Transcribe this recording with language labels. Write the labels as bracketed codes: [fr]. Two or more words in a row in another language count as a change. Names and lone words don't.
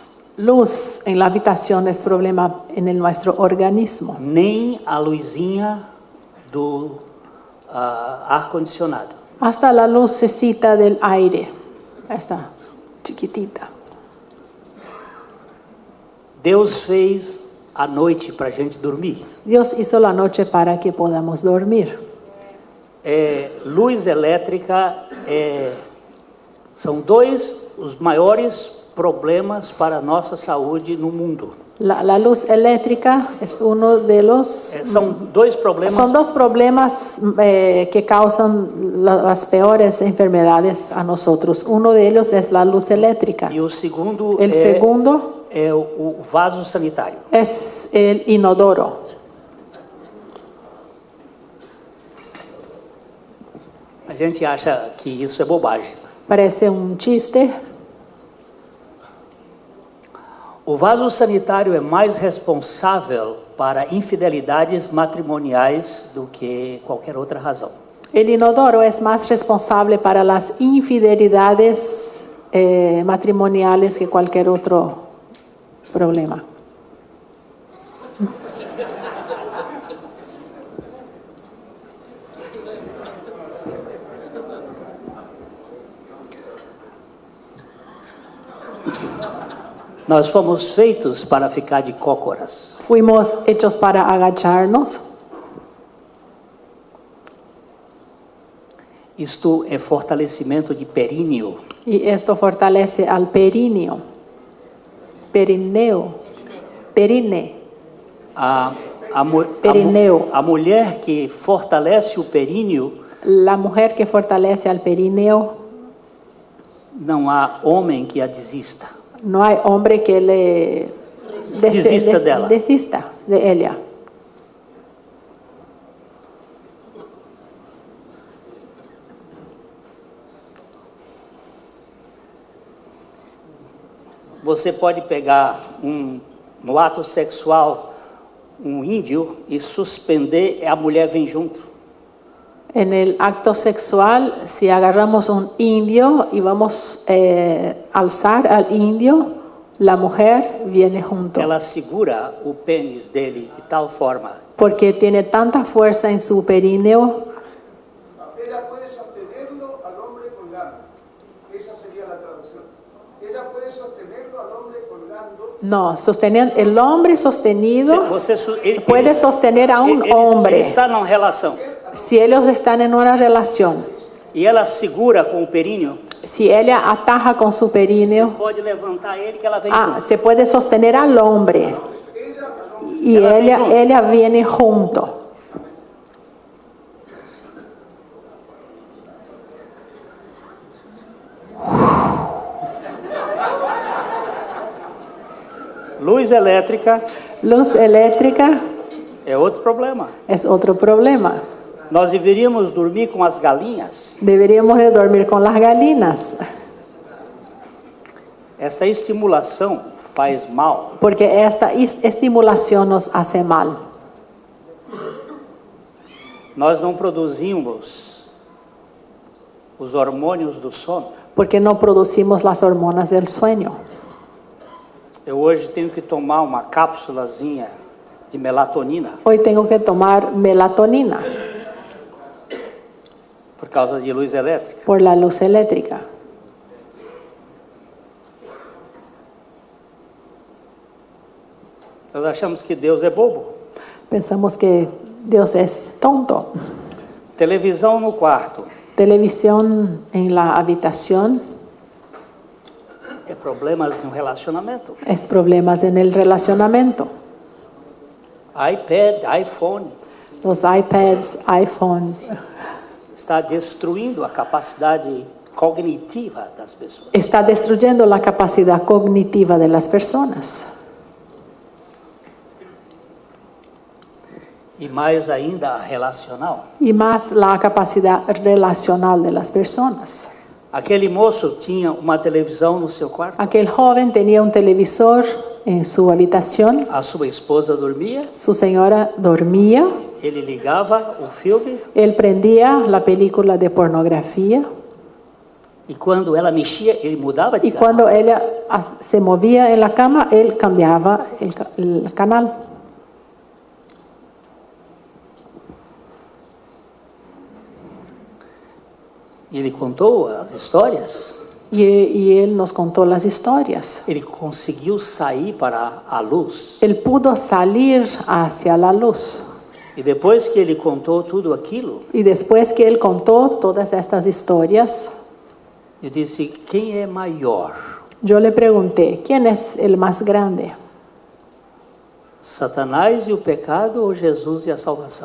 [es] Luz en la habitación es problema en nuestro organismo. [pt] Nem a luzinha do ar-condicionado. [es] Hasta la lucecita del aire, esta chiquitita. [pt] Deus fez a noite para a gente dormir. [es] Dios hizo la noche para que podamos dormir. [pt] Luz elétrica são dois os maiores problemas para a nossa saúde no mundo. [es] La luz eléctrica es uno de los... [pt] São dois problemas. [es] Son dos problemas que causan las peores enfermedades a nosotros. Uno de ellos es la luz eléctrica. [pt] E o segundo [es] El segundo [pt] é o vaso sanitário. [es] es el inodoro. [pt] A gente acha que isso é bobagem. [es] Parece un chiste. [pt] O vaso sanitário é mais responsável para infidelidades matrimoniais do que qualquer outra razão. [es] El inodoro es más responsable para las infidelidades matrimoniales que cualquier otro problema. [pt] Nós fomos feitos para ficar de cócoras. [es] Fuimos hechos para agacharnos. [pt] Isto é fortalecimento de períneo. [es] Y esto fortalece al perineo. Perineo. perine. Perineo. [pt] A mulher que fortalece o períneo, [es] La mujer que fortalece al perineo, [pt] não há homem que a desista. [es] no hay hombre que le [pt] Desista dela. [es] desista de ella. [pt] Você pode pegar no ato sexual um índio e suspender, a mulher vem junto. [es] En el acto sexual, si agarramos un indio y vamos a alzar al indio, la mujer viene junto. [pt] Ela segura o pênis dele de tal forma [es] Porque tiene tanta fuerza en su perineo. Ella puede sostenerlo al hombre colgando. Esa sería la traducción. Ella puede sostenerlo al hombre colgando. No, el hombre sostenido [pt] ele [es] puede sostener a un [pt] ele [es] hombre [pt] está numa relação [es] si ellos están en una relación. [pt] e ela segura com o períneo, [es] Si ella ataja con su perineo, [pt] pode levantar ele que ela vem junto. [es] se puede sostener al hombre y ella viene junto. [pt] Luz elétrica [es] Luz eléctrica [pt] é outro problema. [es] es otro problema. [pt] Nós deveríamos dormir com as galinhas. [es] Deberíamos de dormir con las gallinas, [pt] Essa estimulação faz mal. [es] porque esta estimulación nos hace mal. [pt] Nós não produzimos os hormônios do sono. [es] Porque no producimos las hormonas del sueño. [pt] Eu hoje tenho que tomar uma cápsulazinha de melatonina [es] Hoy tengo que tomar melatonina [pt] por causa de luz elétrica. [es] por la luz eléctrica. [pt] Nós achamos que Deus é bobo. [es] Pensamos que Dios es tonto. [pt] Televisão no quarto [es] Televisión en la habitación [pt] é problemas de um relacionamento. [es] es problemas en el relacionamiento. [pt] iPad, iPhone [es] Los iPads, iPhones, [pt] está destruindo a capacidade cognitiva das pessoas. [es] está destruyendo la capacidad cognitiva de las personas. [pt] E mais ainda a relacional. [es] Y más la capacidad relacional de las personas. [pt] Aquele moço tinha uma televisão no seu quarto. [es] Aquel joven tenía un televisor en su habitación. [pt] A sua esposa dormia, [es] Su señora dormía. [pt] ele ligava o filme [es] Él prendía la película de pornografía. [pt] e quando ela mexia, ele mudava de [es] Y [pt] canal. [es] cuando ella se movía en la cama, él cambiaba el canal. [pt] E ele contou as histórias. [es] Y él nos contó las historias. [pt] Ele conseguiu sair para a luz. [es] Él pudo salir hacia la luz. [pt] E depois que ele contou tudo aquilo, [es] Y después que él contó todas estas historias, [pt] eu disse: quem é maior? [es] yo le pregunté, ¿quién es el más grande? [pt] Satanás e o pecado ou Jesus e a salvação?